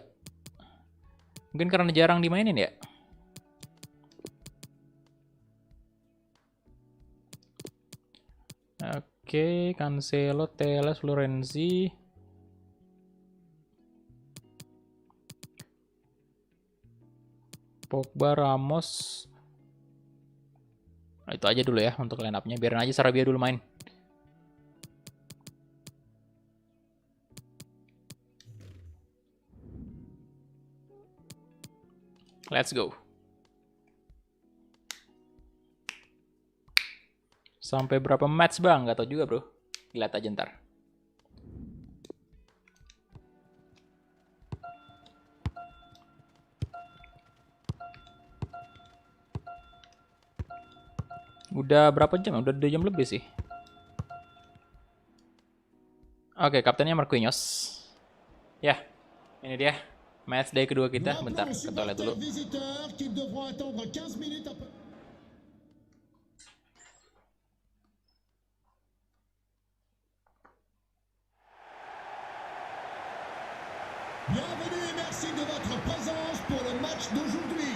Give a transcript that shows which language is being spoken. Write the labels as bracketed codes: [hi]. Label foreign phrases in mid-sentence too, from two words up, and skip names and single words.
[id] Mungkin karena jarang dimainin ya. Oke, Cancelo, Telles, Florenzi. Pogba, Ramos. Nah, itu aja dulu ya untuk [en] line up- [id] nya. Biarin aja Sarabia dulu main. [en] Let's go. [id] Sampai berapa match bang? Gak tau juga bro. Lihat aja ntar. Udah berapa jam? Udah 2 jam lebih sih. Oke, kaptennya Marquinhos. Ya, ini dia. [en] Match day [id] kedua kita. Bentar, ke toilet dulu. [fr] Bienvenue et merci de votre présence pour le match d'aujourd'hui.